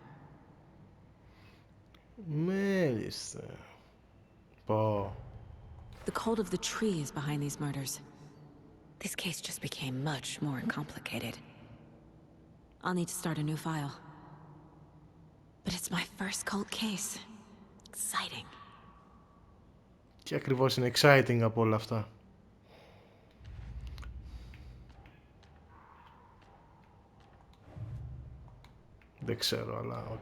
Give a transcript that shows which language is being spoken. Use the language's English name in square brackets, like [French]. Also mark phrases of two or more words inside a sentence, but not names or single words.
[Greek] Μάλιστα. Πω. [English] The cult of the tree is behind these murders. This case just became much more complicated. I'll need to start a new file. But it's my first cult case. Exciting. [Greek] Και ακριβώς είναι exciting από όλα αυτά. Δεν ξέρω, αλλά οκ.